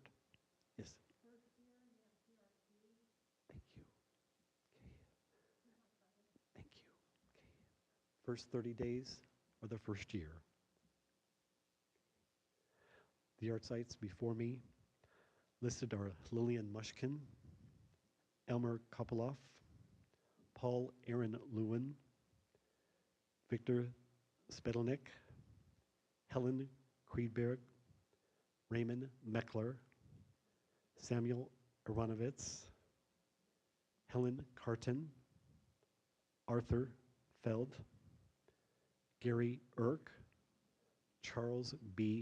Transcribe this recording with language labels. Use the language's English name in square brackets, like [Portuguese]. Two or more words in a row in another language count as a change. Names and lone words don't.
[English] Yes. Thank you. Okay. Thank you. Okay. First 30 days or the first year? The art sites before me listed are Lillian Mushkin, Elmer Kopoloff, Paul Aaron Lewin, Victor Spedlnik, Helen Kriedberg, Raymond Meckler, Samuel Aronovitz, Helen Carton, Arthur Feld, Gary Irk, Charles B.